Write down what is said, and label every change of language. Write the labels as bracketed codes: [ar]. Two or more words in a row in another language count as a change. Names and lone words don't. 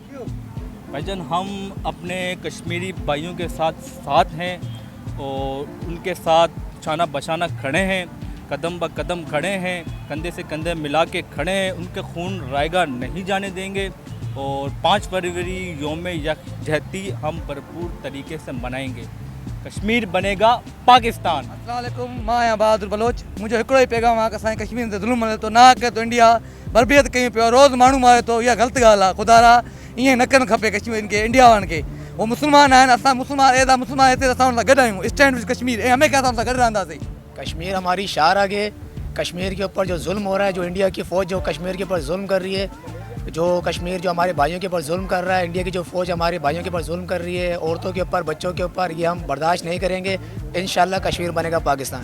[ur] بھائی جان, ہم اپنے کشمیری بھائیوں کے ساتھ ہیں اور ان کے ساتھ شانہ بشانہ کھڑے ہیں, قدم بہ قدم کھڑے ہیں, کندھے سے کندھے ملا کے کھڑے ہیں, ان کے خون رائگاں نہیں جانے دیں گے. اور 5 فروری یوم یکجہتی ہم بھرپور طریقے سے منائیں گے. کشمیر بنے گا پاکستان. [ar] السلام علیکم, [sd] मां आहियां बहादुर बलोच. मुंहिंजो हिकिड़ो ई पैगाम आहे कि असांजे कश्मीर ते ज़ुल्म हले थो, ना करे थो इंडिया, बर्बियत कयूं पियो, रोज़ु माण्हू मारे थो, इहा ग़लति ॻाल्हि आहे. ख़ुदा रा ईअं न करणु खपे कश्मीर खे, इंडिया वारनि खे. उहे मुस्लमान आहिनि, असां मुस्लमान हिते असां हुन सां गॾु आहियूं. [en] Stand with [sd] कश्मीर, ऐं हमेशह असां हुन सां गॾु रहंदासीं. [ur] کشمیر ہماری شعار آگے. کشمیر کے اوپر جو ظلم ہو رہا ہے, جو انڈیا کی فوج جو کشمیر کے اوپر ظلم کر رہی ہے, جو کشمیر جو ہمارے بھائیوں کے اوپر ظلم کر رہا ہے, انڈیا کی جو فوج ہمارے بھائیوں کے اوپر ظلم کر رہی ہے, عورتوں کے اوپر, بچوں کے اوپر, یہ ہم برداشت نہیں کریں گے. انشاءاللہ کشمیر بنے گا پاکستان.